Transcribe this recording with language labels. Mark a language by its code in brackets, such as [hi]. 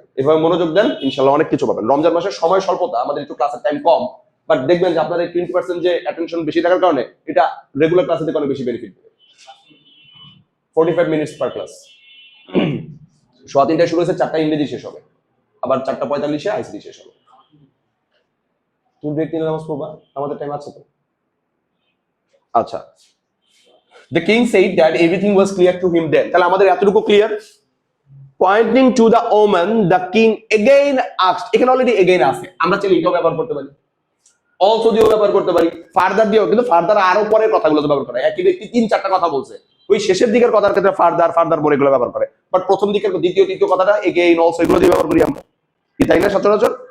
[bn] এভাবে মনোযোগ দেন, ইনশাল্লাহ অনেক কিছু পাবেন। রমজান মাসের সময় স্বল্পতা, আমাদের একটু ক্লাসের টাইম কম, বাট দেখবেন যে আপনাদের 20% যে অ্যাটেনশন বেশি থাকার কারণে এটা রেগুলার ক্লাসে থেকে অনেক বেশি বেনিফিট দেবে। 45 মিনিটস পার ক্লাস। 3:15 শুরু হয়েছে, 4টা ইংরেজি শেষ হবে, আবার 4:45 আইসিটি শেষ হবে। তুমি ব্রেক নিলে নামাজ পড়বা, আমাদের টাইম আছে তো। আচ্ছা, [en] the king said that everything was clear to him then, [bn] তাহলে আমাদের এতটুকু clear. [en] pointing to the woman the king again asked, [bn] এখানে অলরেডি এগেইন আছে, আমরা চাইলে এটাও ব্যবহার করতে পারি, অলসো দিয়েও ব্যবহার করতে পারি, ফার্দার দিয়েও। কিন্তু ফার্দার আরো পরের কথাগুলো ব্যবহার করে। একই ব্যক্তি 3-4টা কথা বলছে, ওই শেষের দিকের কথার ক্ষেত্রে ফার্দার বলে এগুলো ব্যবহার করে, বাট প্রথম দিকের দ্বিতীয় তৃতীয় কথাটা এগেইন অলসো এগুলো দিয়ে ব্যবহার করি আমরা, কি তাই না সচরাচর?